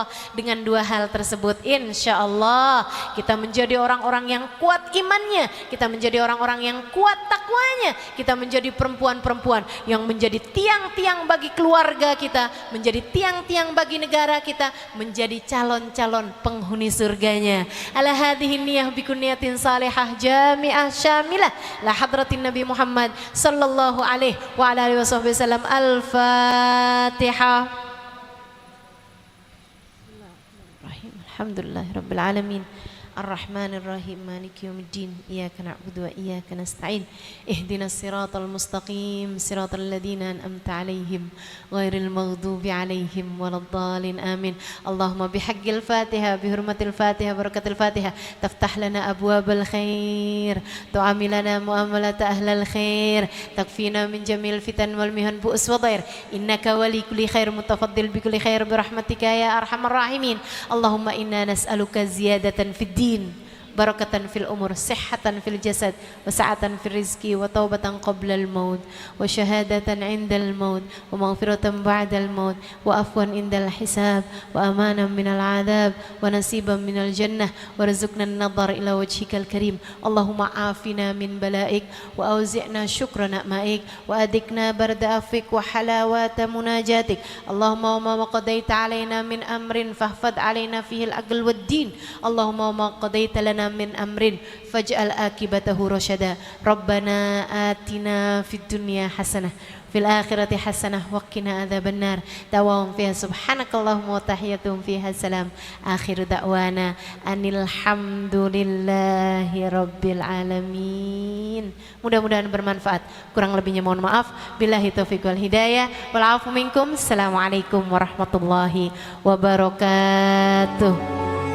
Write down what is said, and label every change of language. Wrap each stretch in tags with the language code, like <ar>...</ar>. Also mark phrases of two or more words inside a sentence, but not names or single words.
<id>Dengan dua hal tersebut,</id> <ar>إن شاء الله</ar> <id>kita menjadi orang-orang yang kuat imannya, kita menjadi orang-orang yang kuat takwanya, kita menjadi perempuan-perempuan yang menjadi tiang-tiang bagi keluarga kita, menjadi tiang-tiang bagi negara kita, menjadi calon-calon penghuni surganya.</id> <ar>على هذه النية بكونية صالحة جامعة شاملة لحضرة النبي محمد صلى الله عليه وعلى آله وسلم. الفاتحة. الحمد لله رب العالمين. الرحمن الرحيم مالك يوم الدين إياك نعبد وإياك نستعين. اهدنا الصراط المستقيم صراط الذين أنعمت عليهم غير المغضوب عليهم ولا الضالين. آمين اللهم بحق الفاتحة بحرمة الفاتحة بركة الفاتحة تفتح لنا أبواب الخير تعاملنا معاملة أهل الخير تكفينا من جميع الفتن والمحن بؤس وضير. إنك ولي كل خير متفضل بكل خير برحمتك يا أرحم الراحمين. اللهم إنا نسألك زيادة في الدين بركة في الأمور صحة في الجسد وسعة في الرزق وتوبة قبل الموت وشهادة عند الموت ومغفرة بعد الموت وعفوا عند الحساب وأمانا من العذاب ونصيبا من الجنة وارزقنا النظر إلى وجهك الكريم. اللهم عافنا من بلائك وأوزعنا شكر نعمائك وأذقنا برد عفوك وحلاوة مناجاتك. اللهم وما قضيت علينا من أمر فاحفظ علينا فيه العقل والدين. اللهم وما قضيت لنا من أمر فاجعل عاقبته رشدا. ربنا آتنا في الدنيا حسنة في الآخرة حسنة وقنا عذاب النار. دعواهم فيها سبحانك اللهم وتحيتهم فيها سلام. آخر دعوانا أن الحمد لله رب العالمين.</ar> <id>Mudah-mudahan bermanfaat. Kurang lebihnya mohon maaf.</id> <ar>بالله التوفيق والهداية. والعفو منكم. السلام عليكم ورحمة الله وبركاته.</ar>